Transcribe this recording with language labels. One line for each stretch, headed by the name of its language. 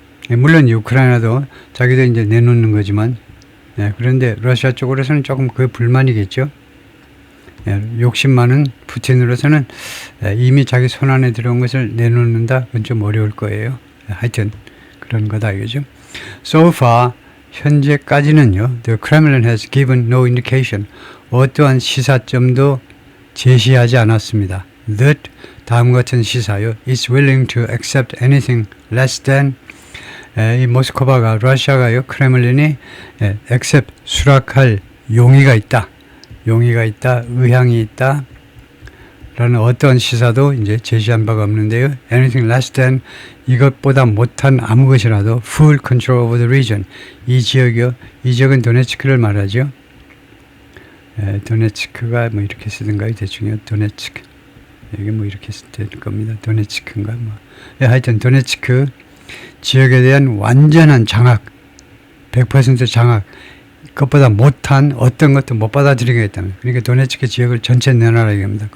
Korean: 물론 우크라이나도 자기도 이제 내놓는 거지만 그런데 러시아 쪽으로서는 조금 그 불만이겠죠. 욕심 많은 푸틴으로서는 이미 자기 손안에 들어온 것을 내놓는다? 그건 좀 어려울 거예요. 하여튼 그런 거다 이거죠.
English: So far
Korean: 현재까지는요.
English: The Kremlin has given no indication.
Korean: 어떠한 시사점도 제시하지 않았습니다.
English: That
Korean: 다음 같은 시사요.
English: Is willing to accept anything less than
Korean: 이 모스크바가 러시아가요 크레물린이 accept 수락할 용의가 있다, 의향이 있다 라는 어떤 시사도 이제 제시한 바가 없는데요.
English: anything less than
Korean: 이것보다 못한 아무 것이라도
English: full control over the region
Korean: 이 지역이요. 이 지역은 도네츠크를 말하죠. 도네츠크가 뭐 이렇게 쓰던가요? 대충요. 도네츠크 여기 뭐 이렇게 쓸 겁니다. 도네츠크인가 뭐. 하여튼 도네츠크 지역에 대한 완전한 장악 100% 장악 그것보다 못한 어떤 것도 못 받아들이겠다는 그러니까 도네츠크 지역을 전체 내놔라 이겁니다.